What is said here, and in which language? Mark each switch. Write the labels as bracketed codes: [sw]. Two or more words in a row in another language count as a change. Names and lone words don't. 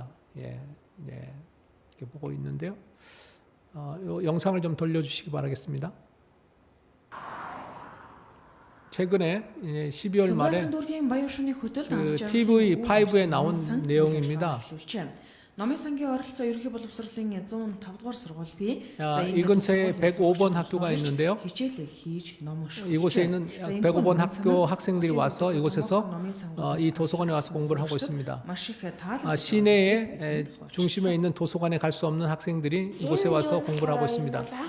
[ko] 예, 네, 이렇게 보고 있는데요. 이 영상을 좀 돌려주시기 바라겠습니다. 최근에 12월 말에 그 TV5에 나온 내용입니다. 남의 상계 [mn] оролцоо ерөнхий боловсролын 105 дугаар сургууль [ko] 이 근처에 105번 학교가 있는데요. 이곳에 있는 105번 학교 학생들이 와서 이곳에서 이 도서관에 와서 공부를 하고 있습니다. 시내의 중심에 있는 도서관에 갈 수 없는 학생들이 이곳에 와서 공부를 하고 있습니다.